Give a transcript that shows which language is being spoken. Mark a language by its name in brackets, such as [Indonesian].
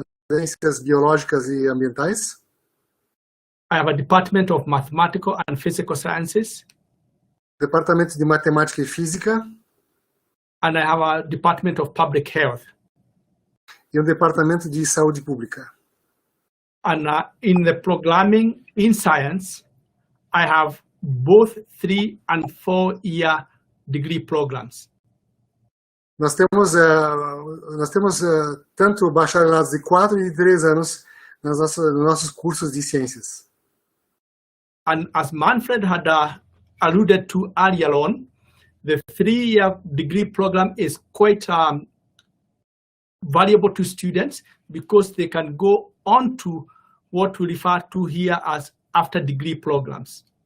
[Portuguese] ciências biológicas e ambientais. [English] I have a Department of Mathematical and Physical Sciences. [Portuguese] Departamento de Matemática e Física. [English] And I have a Department of Public Health. [Portuguese] E Departamento de Saúde Pública. [English] And in the programming in science, I have both 3- and 4-year degree programs. [Portuguese] Nós temos tanto bacharelados de 4 e de 3 anos nos nossos cursos de ciências. [English] And as Manfred had alluded to earlier on, the 3-year degree program is quite valuable to students, because they can go on to what we refer to here as after degree programs.